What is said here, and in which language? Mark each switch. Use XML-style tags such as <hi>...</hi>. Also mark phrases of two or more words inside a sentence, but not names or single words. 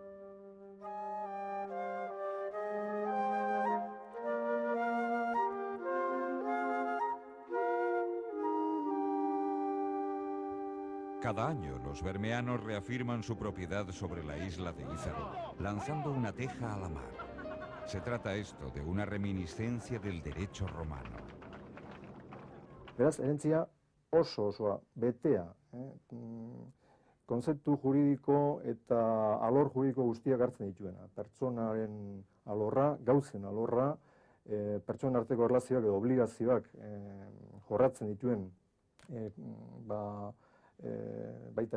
<es>Cada año los bermeanos reafirman su propiedad sobre la isla de Ízaro, lanzando una teja a la mar. Se trata esto de una reminiscencia del derecho romano.</es> <eu>Beraz, herentzia osoa, betea. Konzeptu juridiko eta alor juridiko guztiak hartzen dituena. Pertsonaren alorra, gauzen alorra, pertsonen arteko erlazioak edo obligazioak jorratzen dituen baita</eu>